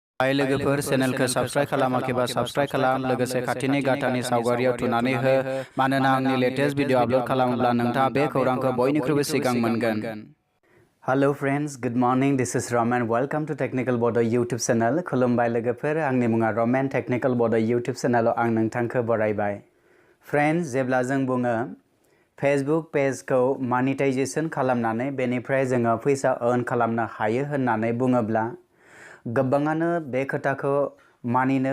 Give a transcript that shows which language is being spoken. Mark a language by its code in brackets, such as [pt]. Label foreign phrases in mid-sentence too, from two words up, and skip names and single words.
[brx] हाय लोगोफोर चेनेलखौ साबस्क्राइब खालामाखैबा साबस्क्राइब खालाम लोगोसे खाथिनि गाथानि सावगारियाव थुनानै हो मानोना आंनि लेटेस्ट भिडिअ आपलोड खालामोब्ला नोंथाङा बे खौरांखौ बयनिख्रुइबो सिगां मोनगोन। [en] Hello friends, good morning, this is Ramen, welcome to Technical Bodo YouTube channel. [brx] खुलुमबाय लोगोफोर, आंनि मुङा रमेन, टेक्निकल बड' यूट्यूब चैनलाव आं नोंथांखौ बरायबाय। फ्रेंड्स, जेब्ला जों बुङो फेसबुक पेजखौ मनिटाइजेशन खालामनानै बेनिफ्राय जोङो फैसा अर्न खालामनो हायो होननानै बुङोब्ला गोबाङानो बे खोथाखौ मानिनो